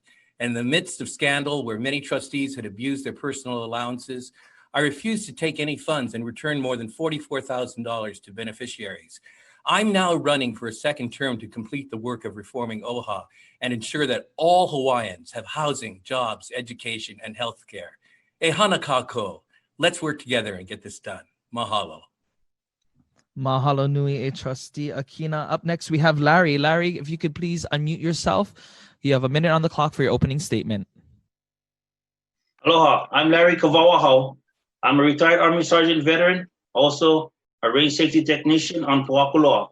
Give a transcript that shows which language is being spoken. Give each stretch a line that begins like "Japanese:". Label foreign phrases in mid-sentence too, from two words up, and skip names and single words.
English: And in the midst of scandal where many trustees had abused their personal allowances, I refused to take any funds and returned more than $44,000 to beneficiaries. I'm now running for a second term to complete the work of reforming OHA and ensure that all Hawaiians have housing, jobs, education, and health care.
Hawaiian: E hana kākou.
English: Let's work together and get this done. Mahalo.
Hawaiian: Mahalo nui e
English: Trustee Akina. Up next, we have Larry. Larry, if you could please unmute yourself. You have 1 minute on the clock for your opening statement. Aloha, I'm Larry Kawaauhau. I'm a retired Army Sergeant veteran, also a range safety technician on Puakuloa.